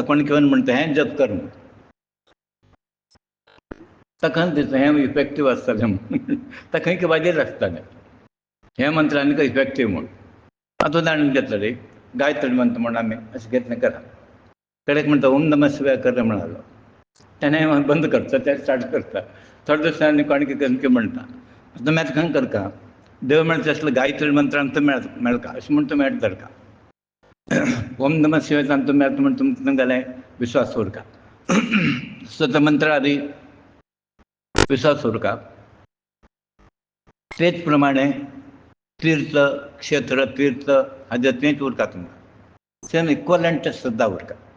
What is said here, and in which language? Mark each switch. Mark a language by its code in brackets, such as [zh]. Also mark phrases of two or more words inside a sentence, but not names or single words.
[kok] कोण घेवन म्हणटा हें जप कर म्हणून. ताका दिसता हें इफेक्टीव आसतलें म्हणून. ताका खंय वाजेर आसतलें हें मंत्र आनीक इफेक्टीव म्हणून. आतां उदाहरण घेतलें रे गायत्री मंत्र म्हणून आमी अशें घेतलें करा. कडेक म्हणटा [sa] ओम नमः शिवाय [kok] कर म्हणालो. तेणें बंद करता तें स्टार्ट करता. थोडे दिसांनी कोण कितें म्हणटा. तुमी आतां खंय करता देव म्हणटा तसलें गायत्री मंत्रान तुमी मेळका अशें म्हूण तुमी एड धरता. [sa] ओम नमः शिवाय [kok] तुमी मेळटा म्हूण तुमगेलें विश्वास उरता. सो त्या मंत्रार विश्वास उरता. तेच प्रमाणे तीर्थ क्षेत्र तीर्थ हाजेर तेंच उरता तुमकां. [en] same equivalent [kok] श्रद्धा उरता.